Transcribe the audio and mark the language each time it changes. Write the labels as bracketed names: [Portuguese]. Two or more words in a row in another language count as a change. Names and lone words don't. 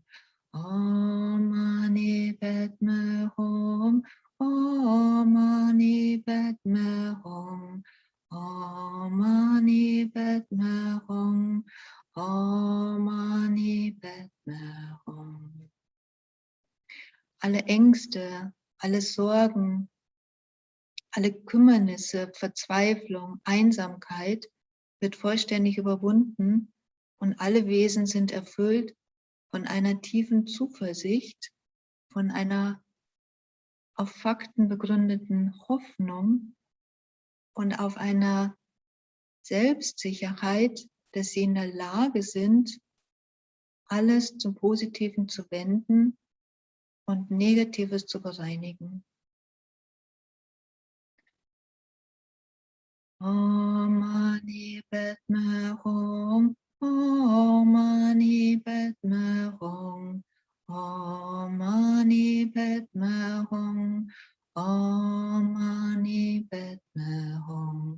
[Sanskrit] Om Mani Padme Hum, Om Mani Padme Hum, Om Mani Padme Hum, Om Mani Padme Hum. [German] Alle Ängste, alle Sorgen, alle Kümmernisse, Verzweiflung, Einsamkeit wird vollständig überwunden und alle Wesen sind erfüllt von einer tiefen Zuversicht, von einer auf Fakten begründeten Hoffnung und auf einer Selbstsicherheit, dass sie in der Lage sind, alles zum Positiven zu wenden und Negatives zu bereinigen. [Sanskrit] Om Mani Padme Hum, Om Mani Padme Hum, Om Mani Padme Hum, Om Mani Padme Hum,